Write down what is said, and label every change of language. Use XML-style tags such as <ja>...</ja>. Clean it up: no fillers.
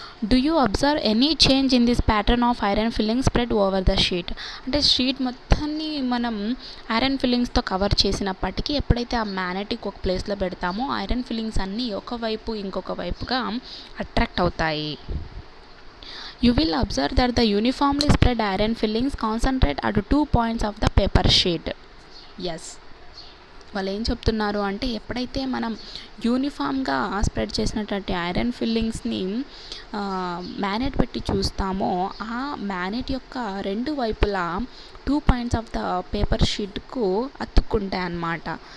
<en>Do you observe any change in this pattern of iron filling spread over the sheet?</en> <te>అంటే sheet మొత్తాన్ని మనం iron ఫిల్లింగ్స్తో cover చేసినప్పటికీ, ఎప్పుడైతే ఆ మ్యాగ్నెటిక్ ఒక ప్లేస్లో పెడతామో, ఐరన్ ఫిల్లింగ్స్ అన్నీ ఒకవైపు ఇంకొక వైపుగా అట్రాక్ట్ అవుతాయి.</te> <en>You will observe that the uniformly spread iron fillings concentrate at 2 points of the paper sheet. Yes.</en> <te>వాళ్ళు ఏం చెప్తున్నారు అంటే, ఎప్పుడైతే మనం యూనిఫామ్గా స్ప్రెడ్ చేసినటువంటి ఐరన్ ఫిల్లింగ్స్ని మ్యాగ్నెట్ పెట్టి చూస్తామో, ఆ మ్యాగ్నెట్ యొక్క రెండు వైపులా 2</te> <en>points of the paper షీట్కు</en> <te>అతుక్కుంటాయి అన్నమాట.</te>